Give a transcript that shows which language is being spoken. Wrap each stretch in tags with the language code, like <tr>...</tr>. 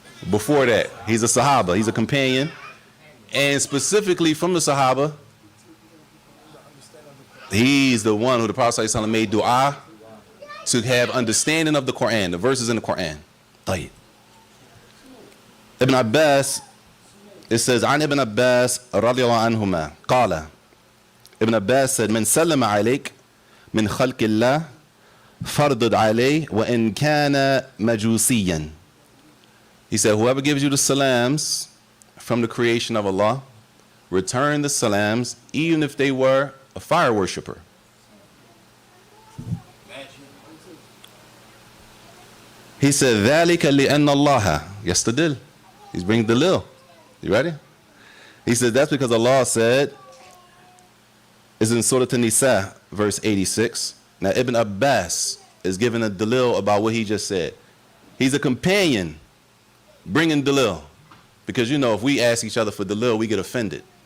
<en>Before that, he's a Sahaba, he's a companion. And specifically from the Sahaba, he's the one who the Prophet ﷺ made dua to have understanding of the Quran, the verses in the Quran.</en> <ar>طيب. Ibn Abbas,</ar> <en>it says,</en> <ar>عن ابن عباس رضي الله عنهما قال,</ar> <en>Ibn Abbas said,</en> <ar>من سلم عليك من خلق الله فردد عليه وإن كان مجوسيا.</ar> <en>He said, whoever gives you the salams from the creation of Allah, return the salams even if they were a fire worshiper. He said,</en> <ar>ذلك لأن الله يستدل.</ar> <en>He's bringing dalil. You ready? He said, that's because Allah said, is in Surah An-Nisa, verse 86. Now, Ibn Abbas is giving a dalil about what he just said. He's a companion bringing dalil. Because, you know, if we ask each other for dalil, we get offended.</en>